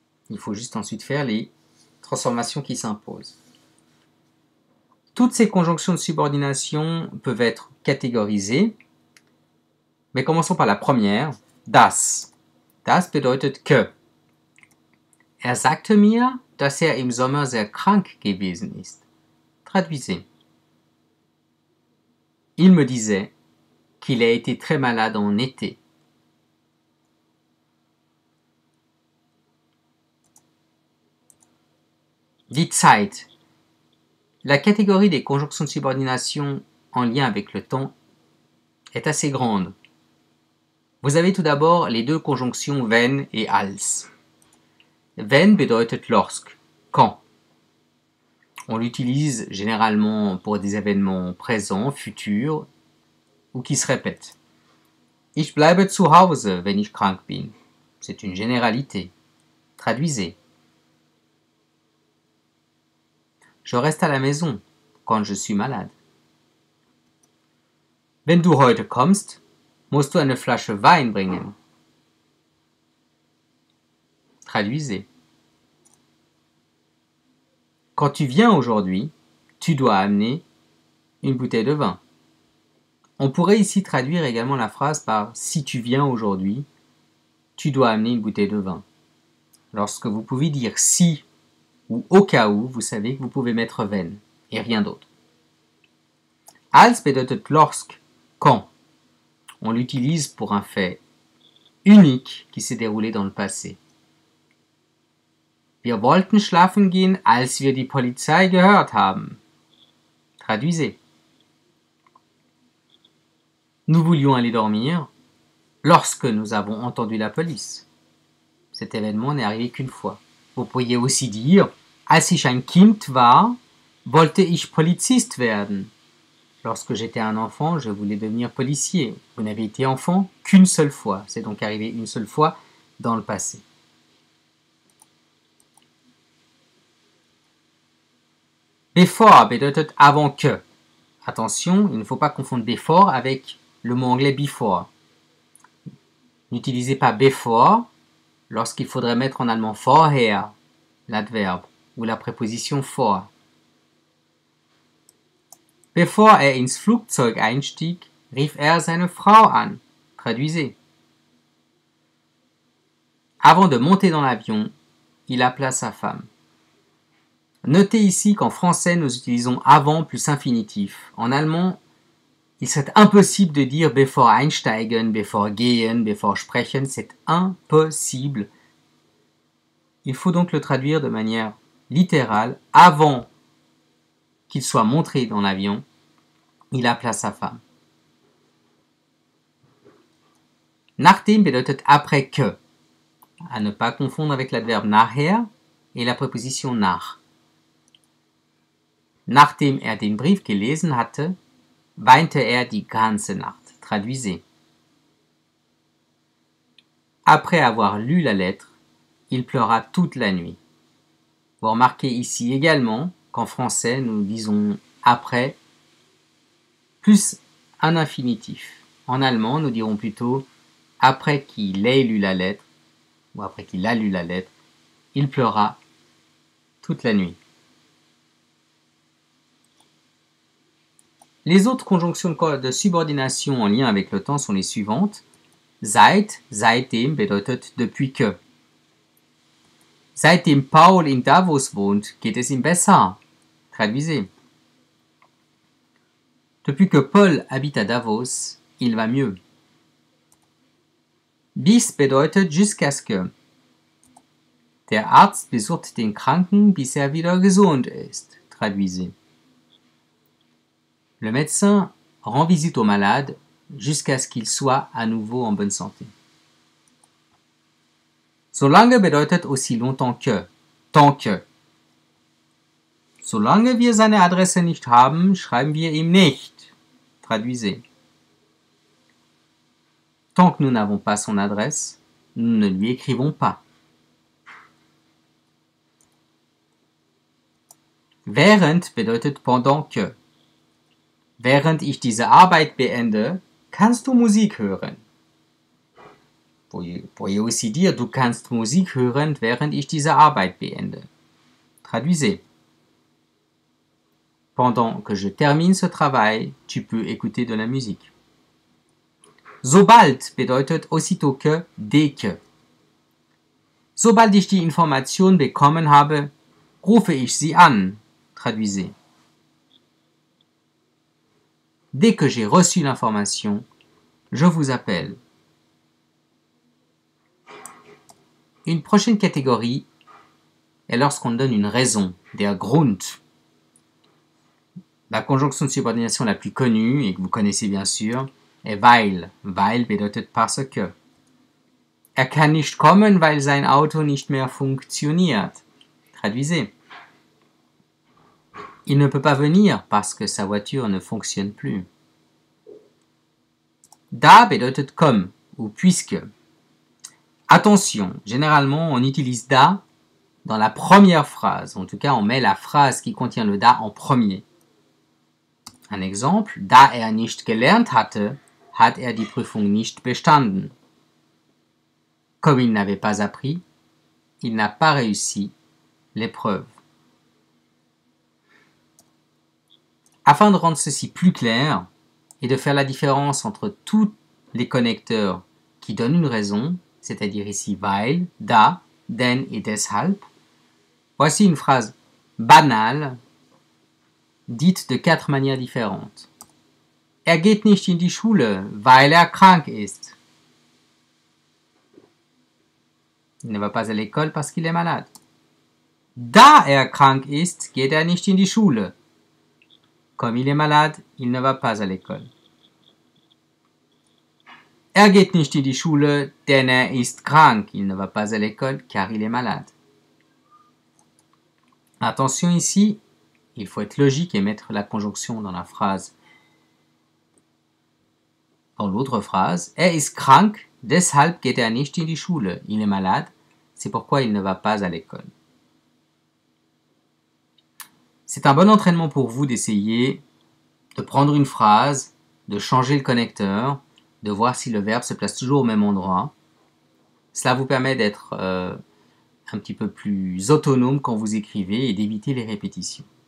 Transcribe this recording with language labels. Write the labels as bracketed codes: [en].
[fr] Il faut juste ensuite faire les transformations qui s'imposent. Toutes ces conjonctions de subordination peuvent être catégorisées, mais commençons par la première, das. [de] Das bedeutet [fr] que. [de] Er sagte mir, dass er im Sommer sehr krank gewesen ist. [fr] Traduisez. Il me disait qu'il a été très malade en été. [de] Die Zeit. [fr] La catégorie des conjonctions de subordination en lien avec le temps est assez grande. Vous avez tout d'abord les deux conjonctions wenn et als. [de] Wenn bedeutet [fr] lorsque, quand. On l'utilise généralement pour des événements présents, futurs ou qui se répètent. [de] Ich bleibe zu Hause, wenn ich krank bin. [fr] C'est une généralité. Traduisez. Je reste à la maison quand je suis malade. [de] Wenn du heute kommst, musst du eine Flasche Wein bringen. [fr] Traduisez. Quand tu viens aujourd'hui, tu dois amener une bouteille de vin. On pourrait ici traduire également la phrase par si tu viens aujourd'hui, tu dois amener une bouteille de vin. Lorsque vous pouvez dire si ou au cas où, vous savez que vous pouvez mettre wenn et rien d'autre. [de] Als bedeutet [fr] lorsque, quand. On l'utilise pour un fait unique qui s'est déroulé dans le passé. [de] Wir wollten schlafen gehen, als wir die Polizei gehört haben. [fr] Traduisez. Nous voulions aller dormir lorsque nous avons entendu la police. Cet événement n'est arrivé qu'une fois. Vous pourriez aussi dire, [de] als ich ein Kind war, wollte ich Polizist werden. [fr] Lorsque j'étais un enfant, je voulais devenir policier. Vous n'avez été enfant qu'une seule fois. C'est donc arrivé une seule fois dans le passé. [de] Before bedeutet [fr] avant que. Attention, il ne faut pas confondre before avec le mot anglais before. N'utilisez pas before lorsqu'il faudrait mettre en allemand vorher, l'adverbe, ou la préposition vor. [de] Bevor er ins Flugzeug einstieg, rief er seine Frau an. [fr] Traduisez. Avant de monter dans l'avion, il appela sa femme. Notez ici qu'en français, nous utilisons avant plus infinitif. En allemand, il serait impossible de dire [de] bevor einsteigen, bevor gehen, bevor sprechen. [fr] C'est impossible. Il faut donc le traduire de manière littérale. Avant qu'il soit montré dans l'avion, il appela sa femme. [de] Nachdem bedeutet [fr] après que. À ne pas confondre avec l'adverbe nachher et la préposition nach. [de] Nachdem er den Brief gelesen hatte, weinte er die ganze Nacht. [fr] Traduisez. Après avoir lu la lettre, il pleura toute la nuit. Vous remarquez ici également qu'en français, nous disons après plus un infinitif. En allemand, nous dirons plutôt après qu'il ait lu la lettre, ou après qu'il a lu la lettre, il pleura toute la nuit. Les autres conjonctions de subordination en lien avec le temps sont les suivantes. [de] Seit, seitdem bedeutet [fr] depuis que. [de] Seitdem Paul in Davos wohnt, geht es ihm besser. [fr] Traduisez. Depuis que Paul habite à Davos, il va mieux. [de] Bis bedeutet [fr] jusqu'à ce que. [de] Der Arzt besucht den Kranken, bis er wieder gesund ist. [fr] Traduisez. Le médecin rend visite au malade jusqu'à ce qu'il soit à nouveau en bonne santé. [de] Solange bedeutet [fr] aussi longtemps que, tant que. [de] Solange wir seine Adresse nicht haben, schreiben wir ihm nicht. [fr] Traduisez. Tant que nous n'avons pas son adresse, nous ne lui écrivons pas. [de] Während bedeutet [fr] pendant que. [de] Während ich diese Arbeit beende, kannst du Musik hören. [fr] Vous pourriez aussi dire, [de] du kannst Musik hören, während ich diese Arbeit beende. [fr] Traduisez. Pendant que je termine ce travail, tu peux écouter de la musique. [de] Sobald bedeutet [fr] aussitôt que, dès que. [de] Sobald ich die Information bekommen habe, rufe ich sie an. [fr] Traduisez. Dès que j'ai reçu l'information, je vous appelle. Une prochaine catégorie est lorsqu'on donne une raison, [de] der Grund. [fr] La conjonction de subordination la plus connue, et que vous connaissez bien sûr, est weil. [de] Weil bedeutet [fr] parce que. [de] Er kann nicht kommen, weil sein Auto nicht mehr funktioniert. [fr] Traduisez. Il ne peut pas venir parce que sa voiture ne fonctionne plus. [de] Da bedeutet [fr] comme ou puisque. Attention, généralement on utilise da dans la première phrase. En tout cas, on met la phrase qui contient le da en premier. Un exemple, [de] da er nicht gelernt hatte, hat er die Prüfung nicht bestanden. [fr] Comme il n'avait pas appris, il n'a pas réussi l'épreuve. Afin de rendre ceci plus clair et de faire la différence entre tous les connecteurs qui donnent une raison, c'est-à-dire ici weil, da, denn et deshalb, voici une phrase banale, dite de 4 manières différentes. [de] Er geht nicht in die Schule, weil er krank ist. [fr] Il ne va pas à l'école parce qu'il est malade. [de] Da er krank ist, geht er nicht in die Schule. [fr] Comme il est malade, il ne va pas à l'école. [de] Er geht nicht in die Schule, denn er ist krank. [fr] Il ne va pas à l'école car il est malade. Attention ici, il faut être logique et mettre la conjonction dans la phrase. Dans l'autre phrase, [de] er ist krank, deshalb geht er nicht in die Schule. [fr] Il est malade, c'est pourquoi il ne va pas à l'école. C'est un bon entraînement pour vous d'essayer de prendre une phrase, de changer le connecteur, de voir si le verbe se place toujours au même endroit. Cela vous permet d'être un petit peu plus autonome quand vous écrivez et d'éviter les répétitions.